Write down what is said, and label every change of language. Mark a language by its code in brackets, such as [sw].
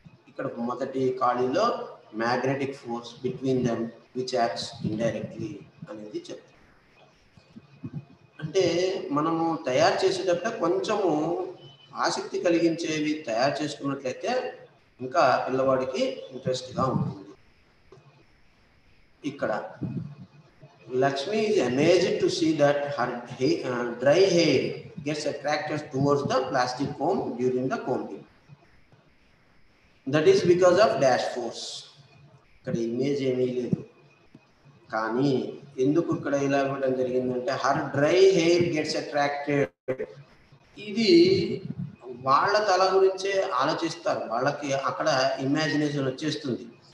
[te] ఇక్కడ మొదటి ఖాళీలో [en] magnetic force between them which acts indirectly [te] అనేది చెప్తాం. అంటే మనము తయారు చేసేటప్పుడు కొంచెము ఆసక్తి కలిగించేవి తయారు చేసుకున్నట్లయితే ఇంకా పిల్లవాడికి ఇంట్రెస్ట్గా ఉంటుంది. [en] ఇక్కడ Lakshmi is amazed to see that her dry hair gets attracted towards the plastic comb during the combing. That is because of dash force. [te] ఇక్కడ ఇమేజ్ ఏమీ లేదు, కానీ ఎందుకు ఇక్కడ ఇలా ఇవ్వడం జరిగిందంటే [en] Her dry hair gets attracted. [te] ఇది వాళ్ళ తల గురించే ఆలోచిస్తారు, వాళ్ళకి అక్కడ ఇమాజినేషన్ వచ్చేస్తుంది.